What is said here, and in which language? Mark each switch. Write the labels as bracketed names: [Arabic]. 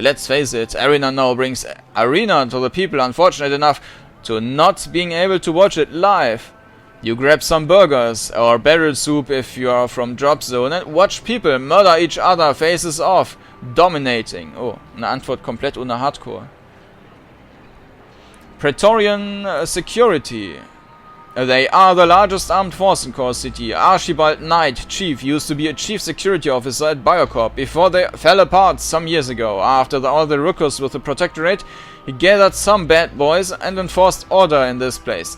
[English] Let's face it, Arena now brings Arena to the people unfortunate enough to not being able to watch it live. You grab some burgers or barrel soup if you are from Drop Zone and watch people murder each other faces off, dominating. [German] Oh, eine Antwort komplett ohne Hardcore. [English] Praetorian Security. They are the largest armed force in Core City. Archibald Knight, Chief, used to be a Chief Security Officer at Biocorp before they fell apart some years ago. After all the ruckus with the Protectorate, he gathered some bad boys and enforced order in this place.